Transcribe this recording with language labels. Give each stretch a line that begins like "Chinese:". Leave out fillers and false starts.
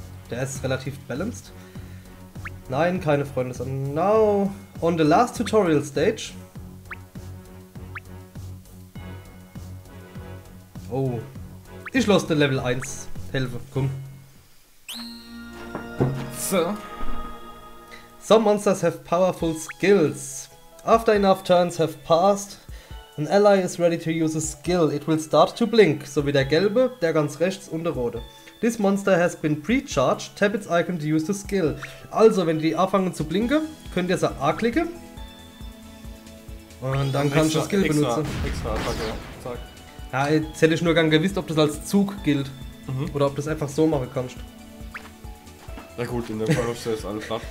German: Der ist relativ balanced. Nein, keine Freunde.
English: Now, on the last tutorial stage.
German: Oh. Ich lasse den Level 1 helfen. Komm. So.
English: Some monsters have powerful skills. After enough turns have passed, an ally is ready to use a skill. It will start to blink.
German: So wie der gelbe, der ganz rechts und der rote.
English: This monster has been pre-charged. Tap its icon to use the skill.
German: Also, wenn die anfangen zu blinken, könnt ihr sie A klicken. Und dann kannst du das Skill benutzen. Extra Attacke, ja. Zack. Ja, jetzt hätte ich nur gern gewusst, ob das als Zug gilt. Oder ob du das einfach so machen kannst. Na gut, in dem Fall hast du jetzt alle platt.